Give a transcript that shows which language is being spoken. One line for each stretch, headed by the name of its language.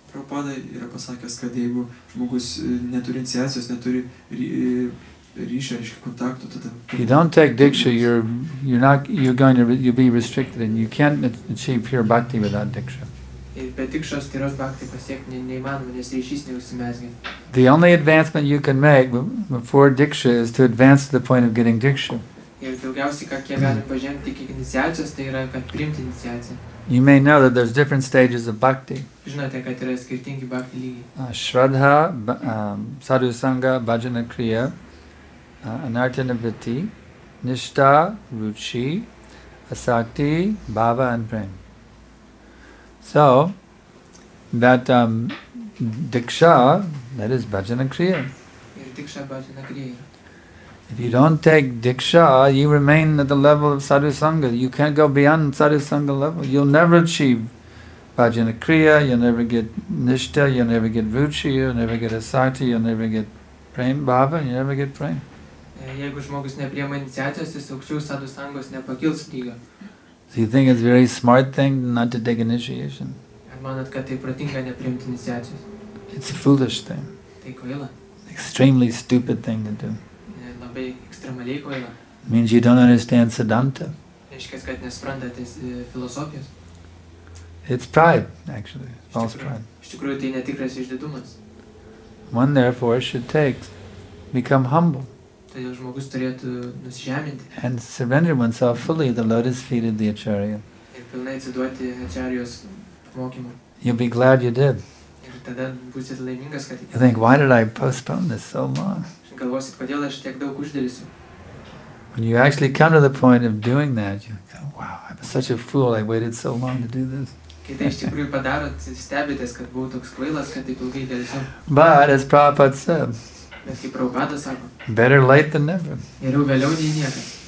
Lithuanian: Prabhupada yra pasakęs, kad jeigu žmogus neturi iniciacijos, neturi ryšio, reiškia kontakto, tada...
English: You don't take diksha, you'll be restricted, and you can't achieve pure bhakti without diksha.
Lithuanian: Be dikšos tyros bhakti pasiekti neįmanoma, nes ryšys neužsimezgia.
English: The only advancement you can make before diksha is to advance to the point of getting diksha.
Lithuanian: Ir daugiausiai, kiek galim pažengti iki iniciacijos, tai yra, kad priimti iniciaciją.
English: You may know that there's different stages of bhakti.
Lithuanian: Žinote, kad yra skirtingi bhakti lygiai.
English: Shraddha, sadhusanga, bhajana kriya, anartanavritti, nishta, ruchi, asakti, bhava, and prem. So, that diksha, that is bhajana kriya.
Lithuanian: Ir diksha bhajana kriya.
English: If you don't take diksha, you remain at the level of sadhusanga. You can't go beyond sadhusanga level. You'll never achieve bhajana kriya, you'll never get nishta, you'll never get ruchi, you'll never get asakti, you'll never get prem, bhava, you'll never get prem.
Lithuanian: Jeigu žmogus nepriima iniciacijos, jis aukščiau sadhusangos nepakils lygio.
English: So you think it's a very smart thing not to take initiation?
Lithuanian: Ar manot, kad tai pratinga nepriimti iniciacijos?
English: It's a foolish thing.
Lithuanian: Tai kvaila.
English: Extremely stupid thing to do.
Lithuanian: Labai ekstremaliai kvaila.
English: It means you don't understand Siddhanta.
Lithuanian: Reiškia, kad nesuprantate filosofijos.
English: It's pride, actually. False pride.
Lithuanian: Iš tikrųjų, tai netikras išdidumas.
English: One therefore should become humble.
Lithuanian: Todėl žmogus turėtų nusižeminti.
English: And surrender oneself fully at the lotus feet of the Acharya.
Lithuanian: Ir pilnai atsiduoti Acharyos mokymui.
English: You'll be glad you did.
Lithuanian: Ir tada būsit laimingas, kad
English: You think, why did I postpone this so long?
Lithuanian: Galvosit, kodėl aš tiek daug uždėlisiu.
English: When you actually come to the point of doing that, you go, wow, I'm such a fool, I waited so long to do this.
Lithuanian: Kai tai iš tikrųjų padarot, stebitės, kad buvau toks kvailas, kad taip ilgai dėlisiu.
English: But, as Prabhupada said,
Lithuanian: Bet kaip Prabhupada sako,
English: better late than never.
Lithuanian: Geriau vėliau nei niekad.